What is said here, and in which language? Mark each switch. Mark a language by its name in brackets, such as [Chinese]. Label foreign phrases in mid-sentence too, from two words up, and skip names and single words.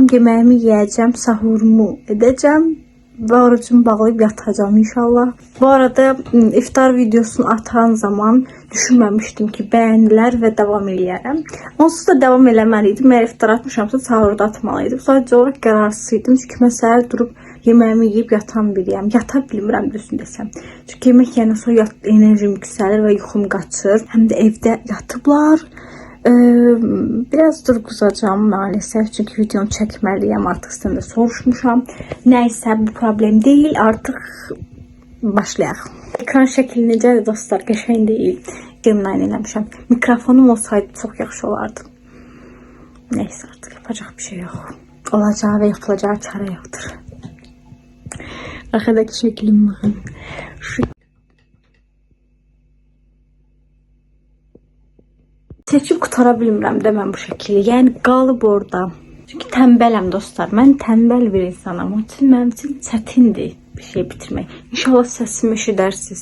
[Turkish] Yemeğimi yiyeceğim, sahurumu edeceğim ve orucumu bağlayıp yatacağım inşallah. Bu arada iftar videosunu atan zaman düşünmemiştim ki beğendiler ve devam eləyərəm. [Azerbaijani] Onsuz da devam eləməliydim. Eğer iftar atmışamsa sahurda atmalıydım. Sadece olarak qararsızdım. Çünkü mən səhər durub [Turkish] yemeğimi yiyip [Azerbaijani] yatan biriyəm. Yata bilmirəm düzünü desəm. Çünkü yemek yiyəndən sonra enerjim yüksəlir ve yuxum qaçır. [Turkish] Hem de evde yatıblar. Biraz durguzacağım maalesef çünkü videonu çekmeliyim, artık sizden de soruşmuşam. Neyse, bu problem değil, artık başlayaq. [Azerbaijani] Ekran şəkli necədir dostlar, qəşəng değil. Yığınlayın eləmişəm. Mikrofonum olsaydı çok yaxşı olardı. [Turkish] Neyse, artık yapacak bir şey yok. Olacağı ve yapılacağı çare yoktur. Arkadaki şəklim bakın. [Azerbaijani] Şu çəkib qutara bilmirəm də mən bu şəkli. Yəni qalıb orada. Çünki tənbələm dostlar. Mən tənbəl bir insanam. Onun üçün mənim üçün çətindir bir şey bitirmək. İnşallah səsimi eşidərsiniz.